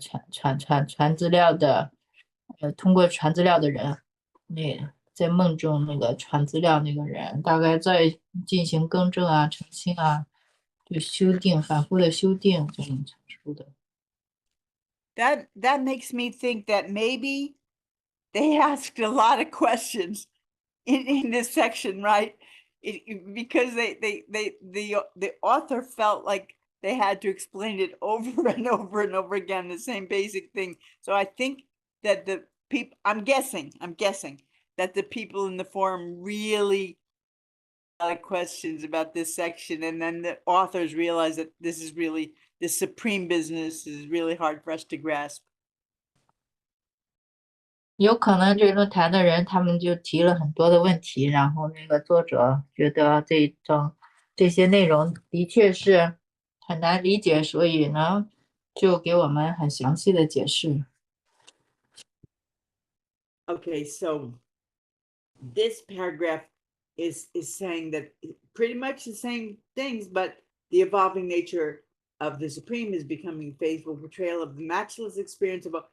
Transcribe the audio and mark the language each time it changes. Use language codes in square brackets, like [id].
[zh] 传资料的，通过传资料的人，在梦中那个传资料那个人，大概再进行更正啊、澄清啊，就修订，反复的修订这种成书的。 [en] That makes me think that maybe they asked a lot of questions in this section, right? Because the author felt like they had to explain it over and over and over again, the same basic thing. So I think that the people, I'm guessing that the people in the forum really had a lot of questions about this section, and then the authors realized that this is really, the supreme business is really hard for us to grasp. [zh] 有可能这论坛的人他们就提了很多的问题，然后那个作者觉得这些内容的确是很难理解，所以呢就给我们很详细的解释。 [en] Okay, so this paragraph is saying that pretty much the same things, but the evolving nature of the Supreme is becoming faithful portrayal of the matchless experience of.